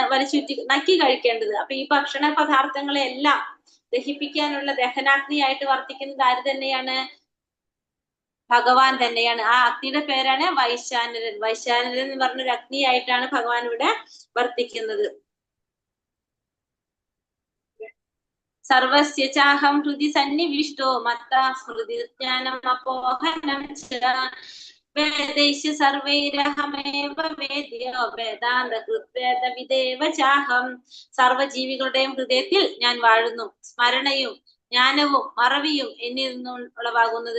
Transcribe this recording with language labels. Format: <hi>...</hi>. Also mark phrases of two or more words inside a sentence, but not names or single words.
<ml>വലിച്ചൂറ്റി നക്കി കഴിക്കേണ്ടത്. അപ്പൊ ഈ ഭക്ഷണ പദാർത്ഥങ്ങളെ എല്ലാം ദഹിപ്പിക്കാനുള്ള ദഹനാഗ്നിയായിട്ട് വർത്തിക്കുന്നത് ആര് തന്നെയാണ്? ഭഗവാൻ തന്നെയാണ്. ആ അഗ്നിയുടെ പേരാണ് വൈശ്വാനരൻ. വൈശ്വാനരൻ എന്ന് പറഞ്ഞൊരു അഗ്നിയായിട്ടാണ് ഭഗവാൻ ഇവിടെ വർത്തിക്കുന്നത്.</ml> <sa>സർവസ്യ ചാഹം ഹൃദി സന്നിവിഷ്ടോ മത്താ സ്മൃതി ജ്ഞാനമപോഹനം വേദൈശ്യ സർവൈരഹമേവ വേദ്യോ വേദാന്തകൃത്വേദവിദേവ ചാഹം.</sa> <ml>സർവജീവികളുടെയും ഹൃദയത്തിൽ ഞാൻ വാഴുന്നു. സ്മരണയും ജ്ഞാനവും മറവിയും എന്നിൽ നിന്നും ഉളവാകുന്നത്.</ml>